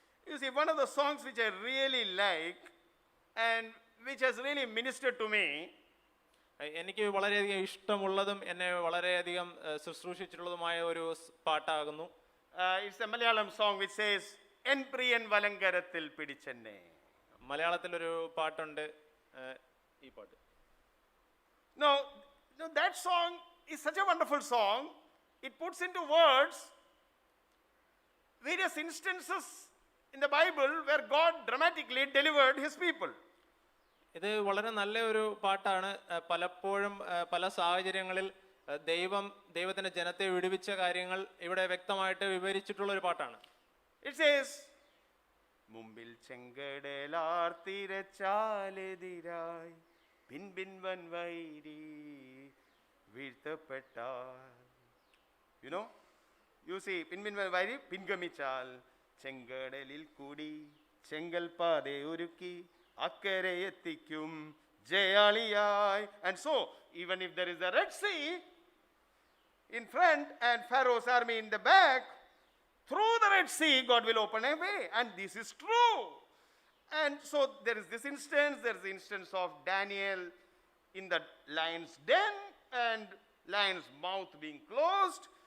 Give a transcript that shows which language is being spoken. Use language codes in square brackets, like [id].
[en] You see, one of the songs which I really like and which has really ministered to me, [ml] എനിക്ക് വളരെയധികം ഇഷ്ടമുള്ളതും എന്നെ വളരെയധികം ശുശ്രൂഷിച്ചിട്ടുള്ളതുമായ ഒരു പാട്ടാകുന്നു. [en] It's a Malayalam song which says En priyan valankarathil pidichenne. [ml] മലയാളത്തിലൊരു പാട്ടുണ്ട്, ഈ പാട്ട്. [en] No, that song is such a wonderful song. It puts into words various instances in the Bible where God dramatically delivered his people. [ml] ഇത് വളരെ നല്ല ഒരു പാട്ടാണ്. പലപ്പോഴും പല സാഹചര്യങ്ങളിൽ ദൈവത്തിന്റെ ജനത്തെ വിടുവിച്ച കാര്യങ്ങൾ ഇവിടെ വ്യക്തമായിട്ട് വിവരിച്ചിട്ടുള്ള ഒരു പാട്ടാണ്. [en] It says, [ml] മുമ്പിൽ ചെങ്കടലാർത്തിരച്ചാലെതിരായി പിൻപിൻ വൻവൈരി വീഴ്ത്തപ്പെട്ടാൽ. [en] You know, you see, [ml] പിൻപിൻ വൻവൈരി പിൻഗമിച്ചാൽ ചെങ്കടലിൽ കൂടി ചെങ്കൽ പാത ഒരുക്കി അക്കരെ എത്തിക്കും ജയാളിയായി. [en] And so, even if there is a Red Sea in front and Pharaoh's army in the back, through the Red Sea, God will open a way. And this is true. And so there is this instance, there is the instance of Daniel in the lion's den and lion's mouth being closed.